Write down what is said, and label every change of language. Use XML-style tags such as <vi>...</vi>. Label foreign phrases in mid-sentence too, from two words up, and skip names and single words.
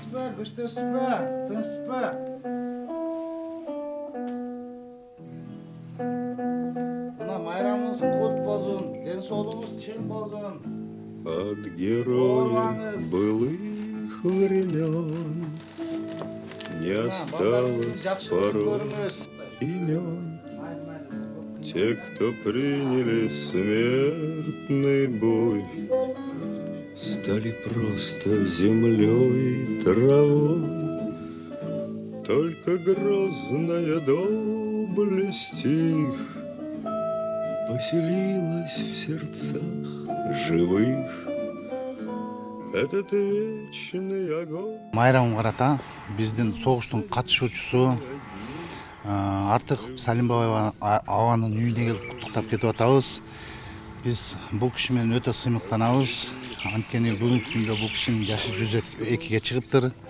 <ky>күчтөсүзбү? Тынчсызбы? Мына майрамыңыз кут болсун, ден соолугуңуз чың болсун.</ky> <ru>От героев былых времен не осталось порой имен. Те, кто приняли смертный бой, стали просто землей и травой. Только грозная доблесть их поселилась в сердцах живых. Этот вечный огонь.</ru> <ky>Майрамга карата биздин согуштун катышуучусу Артык Салимбаева абанын үйүнө келип куттуктап кетип атабыз. Биз бул киши менен өтө сыймыктанабыз. Анткени бүгүнкү күндө бул кишинин жашы 102ге чыгыптыр.</ky>